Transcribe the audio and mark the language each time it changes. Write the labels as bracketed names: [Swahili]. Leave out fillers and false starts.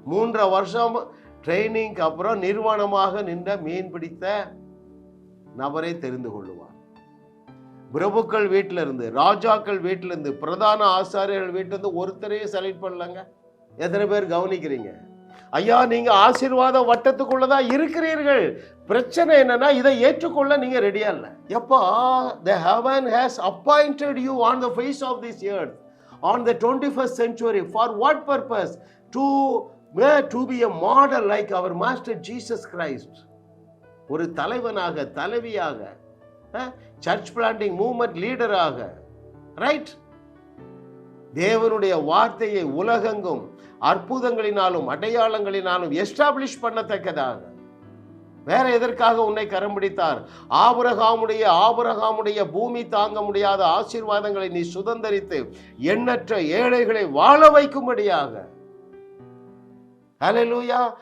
[Tamil] 3 வருஷம் ட்ரைனிங்க்கு அப்புறம் நிர்வாணமாக நின்ற மீன் பிடித்த நபரை தெரிந்து கொள்ளுவார். பிரபுக்கள் வீட்டில இருந்து, ராஜாக்கள் வீட்டில இருந்து, பிரதான ஆசாரியர்கள் வீட்டில இருந்து ஒருத்தரையும் செலக்ட் பண்ணலங்க. எத்தனை பேர் கவனிக்கிறீங்க? ஐயா, நீங்க ஆசீர்வாத வட்டத்துக்குள்ளதான் இருக்கிறீர்கள். பிரச்சனை என்னன்னா, இதை ஏற்றுக்கொள்ள நீங்க ரெடியா இல்ல. [English] எப்பா, the heaven has appointed you on the face of this earth on the 21st century. For what purpose? To be a model like our master Jesus Christ. [Tamil] ஒரு தலைவனாக, தலைவியாக, சர்ச் பிளான்டிங் மூவ்மெண்ட் லீடராக, ரைட்? தேவனுடைய வார்த்தையை உலகெங்கும் அற்புதங்களினாலும் அடையாளங்களினாலும் establish பண்ணத்தக்கதாக. வேற எதற்காக உன்னை கரம் பிடித்தார்? ஆபிரகாமுடைய பூமி தாங்க முடியாத ஆசீர்வாதங்களை நீ சுதந்தரித்து எண்ணற்ற ஏழைகளை வாழ வைக்கும்படியாக. ஹல்லேலூயா.